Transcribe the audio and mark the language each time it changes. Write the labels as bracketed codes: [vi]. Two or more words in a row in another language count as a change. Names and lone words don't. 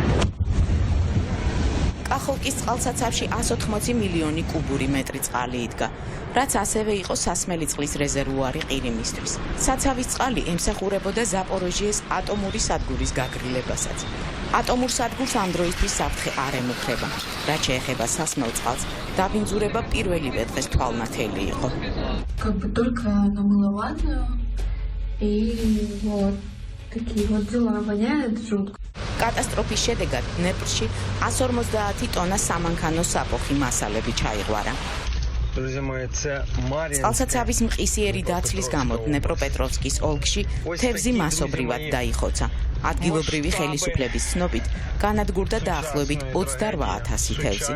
[ka] კახოვკის წყალსაცავში 180 მილიონი კუბური მეტრი წყალი იდგა, რაც ასევე იყო სასმელი წყლის რეზერვუარი ყირიმისთვის. საცავის წყალი ემსახურებოდა ზაპოროჟიეს ატომური სადგურის გაგრილებასაც. ატომურ სადგურს ამ დროისთვის საფრთხე არ ემუქრება. რაც შეეხება სასმელ წყალს, დაბინძურება პირველივე დღეს თვალნათელი იყო. [ru] Только намыловато и вот такие вот дела, воняет жутко. [ka] კატასტროფის შედეგად დნეპრში 150 ტონა სამანქანო საფოხი მასალები ჩაიღვარა. წყალსაცავის მყისიერი დაცლის გამო დნეპროპეტროვსკის ოლქში თევზი მასობრივად დაიხოცა. ადგილობრივი ხელისუფლების ცნობით, განადგურდა დაახლოებით 28,000 თევზი.